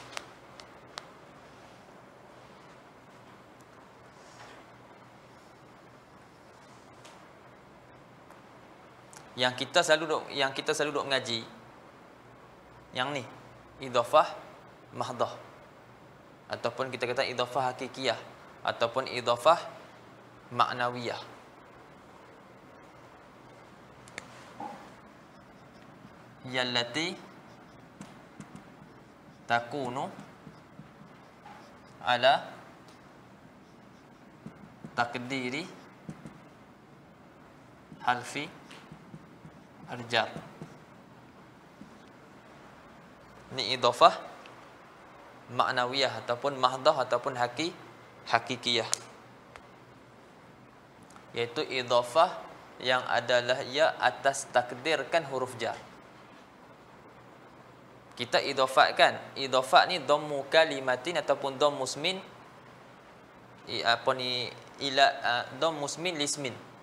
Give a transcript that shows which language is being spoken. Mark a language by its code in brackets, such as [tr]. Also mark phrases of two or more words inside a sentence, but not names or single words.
[ms] Yang kita selalu duk mengaji yang ni [ar] إضافة محضة [ms] ataupun kita kata [ar] إضافة حقيقية [ms] ataupun [ar] إضافة معنوية. التي تكون على تقدير حرف الجر. [ms] Ini [ar] إضافة معنوية [ms] ataupun mahdah ataupun hakikiyah. Yaitu idhafah yang adalah ia atas takdirkan [ar] حرف جر. [ms] Kita idhafatkan. Idhafat ni [ar] ضم كلمة ataupun ضم اسم إلى ضم اسم لاسم.